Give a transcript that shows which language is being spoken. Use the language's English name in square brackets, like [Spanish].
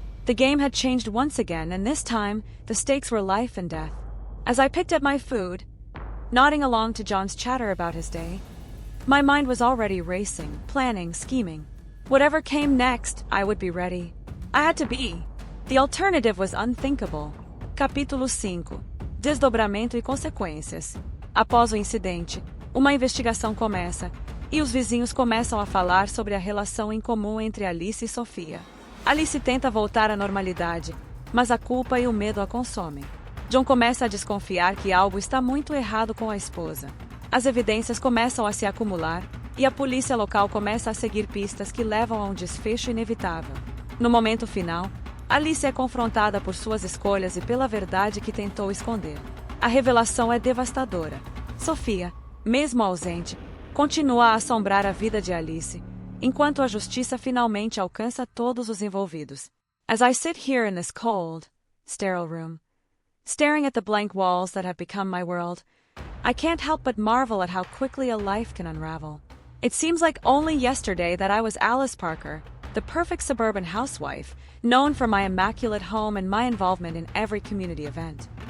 [English] The game had changed once again, and this time, the stakes were life and death. As I picked up my food, nodding along to John's chatter about his day, my mind was already racing, planning, scheming. Whatever came next, I would be ready. I had to be. The alternative was unthinkable. [Portuguese] Capítulo 5. Desdobramento e consequências. Após o incidente, uma investigação começa, e os vizinhos começam a falar sobre a relação em comum entre Alice e Sophia. Alice tenta voltar à normalidade, mas a culpa e o medo a consomem. John começa a desconfiar que algo está muito errado com a esposa. As evidências começam a se acumular, e a polícia local começa a seguir pistas que levam a um desfecho inevitável. No momento final, Alice é confrontada por suas escolhas e pela verdade que tentou esconder. A revelação é devastadora. Sophia, mesmo ausente, continua a assombrar a vida de Alice, enquanto a justiça finalmente alcança todos os envolvidos. [English] As I sit here in this cold, sterile room, staring at the blank walls that have become my world, I can't help but marvel at how quickly a life can unravel. It seems like only yesterday that I was Alice Parker, the perfect suburban housewife, known for my immaculate home and my involvement in every community event.